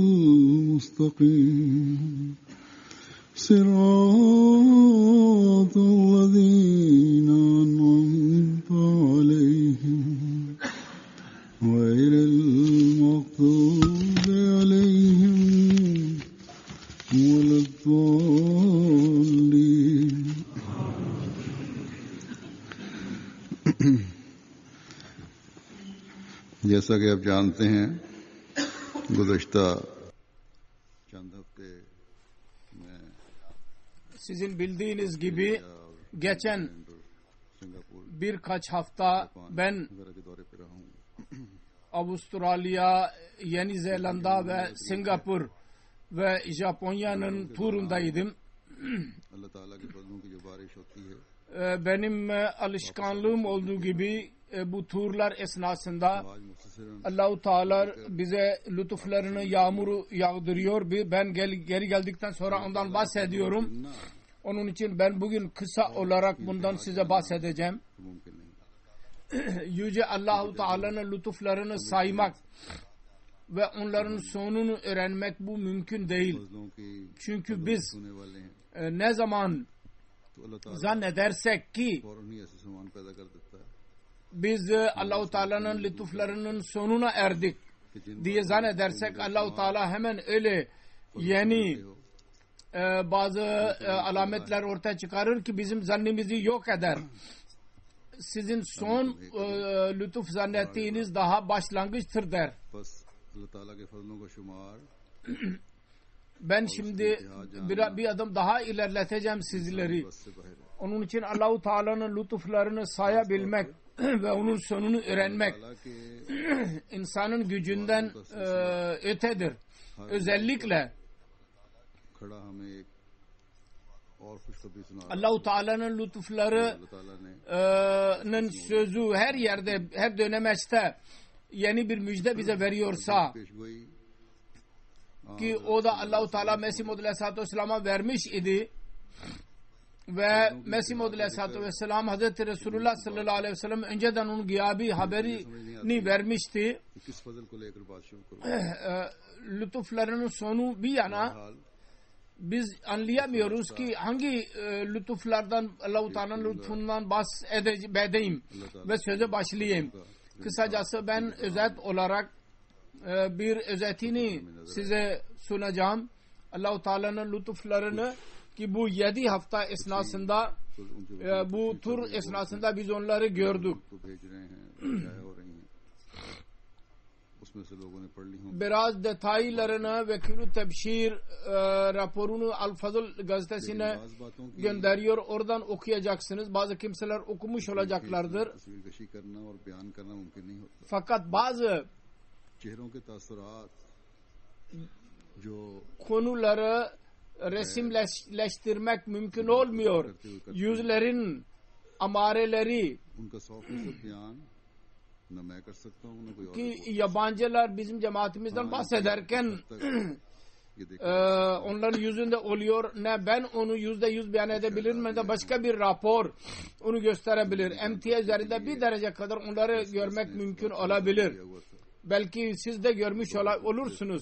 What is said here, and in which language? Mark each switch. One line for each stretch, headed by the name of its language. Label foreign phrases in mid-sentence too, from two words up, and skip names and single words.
Arabic: المستقيم صراط الذين أنعمت عليهم غير المغضوب عليهم ولا الضالين.
Urdu: جیسا کہ آپ جانتے ہیں گزشتہ چند ہفتے میں
Turkish: Sizin bildiğiniz gibi geçen
Urdu: सिंगापुर
Turkish: birkaç hafta ben
Urdu: وغیرہ کے دورے پر رہا ہوں.
Turkish: Avustralya, Yeni Zelanda ve Singapur ve Japonya'nın turundaydım.
Urdu: اللہ تعالیٰ کے فضلوں کی جو بارش ہوتی ہے
Turkish: Benim alışkanlığım olduğu gibi bu turlar esnasında
Urdu: آج مختصراً
Turkish: Allah-u Teala bize lütuflarını, yağmuru yağdırıyor. Ben geri geldikten sonra ondan bahsediyorum. Onun için ben bugün kısa olarak bundan size bahsedeceğim.
Urdu: ممکن نہیں.
Turkish: Yüce Allah-u Teala'nın lütuflarını saymak ve onların sonunu öğrenmek bu mümkün değil.
Urdu: فضلوں کی
Turkish: Çünkü biz
Urdu: ہونے والے ہیں
Turkish: ne zaman
Urdu: تو اللہ تعالیٰ
Turkish: zannedersek ki
Urdu: فوراً ہی ایسے سامان پیدا کر دیتا ہے
Turkish: biz Allah-u Teala'nın lütuflarının sonuna erdik
Urdu: کہ جن
Turkish: diye zannedersek Allah-u Teala hemen öyle yeni bazı alametler ortaya çıkarır ki bizim zannimizi yok eder. Sizin son lütuf zannettiğiniz daha başlangıçtır der.
Urdu: بس اللہ تعالیٰ کے فضلوں کا شمار
Turkish: Ben şimdi bir adım daha ilerleteceğim sizleri.
Urdu: بس سے باہر ہے.
Turkish: Onun için Allah-u Teala'nın lütuflarını sayabilmek ve onun sonunu öğrenmek
Urdu: تعالیٰ کے
Turkish: insanın gücünden ötedir. Özellikle
Urdu: کھڑا ہمیں ایک اور خوشخبری سنا رہا ہے.
Turkish: Allah-u Teala'nın lütufları
Urdu: اللہ تعالیٰ نے
Turkish: sözü her yerde, her dönemeçte yeni bir müjde bize veriyorsa
Urdu: पेशगोई
Turkish: ki o da Allah-u Teala Mesih Maud
Arabic: عليه الصلاة والسلام
Turkish: vermiş idi ve Mesih Maud
Arabic: عليه الصلاة والسلام
Turkish: Hazreti Resulullah
Arabic: صلى الله عليه وسلم
Turkish: önceden onun gıyabi haberini vermişti.
Urdu: کہ کس فضل کو لے کر بات شروع کروں.
Turkish: Lütuflarının sonu bir yana
Urdu: हाल
Turkish: biz anlayamıyoruz ki hangi lütuflardan Allah-u Teala'nın lütfundan bahsedeyim ve söze başlayayım. Kısacası ben özet olarak bir özetini size sunacağım. Allah-u Teala'nın lütuflarını ki bu 7 hafta esnasında bu tur esnasında biz onları gördük.
Urdu: کو بھیج رہے ہیں کیا ہو رہی ہیں اس میں سے لوگوں نے پڑھ لی ہوں.
Turkish: Biraz detaylarını ve Külü Tebşir raporunu Al-Fazıl gazetesine
Urdu: بعض باتوں کی
Turkish: gönderiyor. Oradan okuyacaksınız. Bazı kimseler okumuş olacaklardır.
Urdu: تصویرکشی کرنا اور بیان کرنا ممکن نہیں ہوتا.
Turkish: Fakat bazı
Urdu: چہروں کے تاثرات جو
Turkish: konuları resimleştirmek mümkün olmuyor. Yüzlerin amareleri
Urdu: ان کا 100% بیان نہ میں کر سکتا ہوں نہ کوئی اور
Turkish: ki
Urdu: कर
Turkish: yabancılar bizim cemaatimizden bahsederken
Urdu: سکتا ہے۔ یہ دیکھیے
Turkish: onların yüzünde oluyor. Ne ben onu %100 beyan edebilirim ne de başka bir rapor onu gösterebilir. Emtia üzerinde bir derece kadar onları görmek mümkün olabilir.
Urdu: کیا ہوا تھا
Turkish: Belki siz de görmüş olursunuz.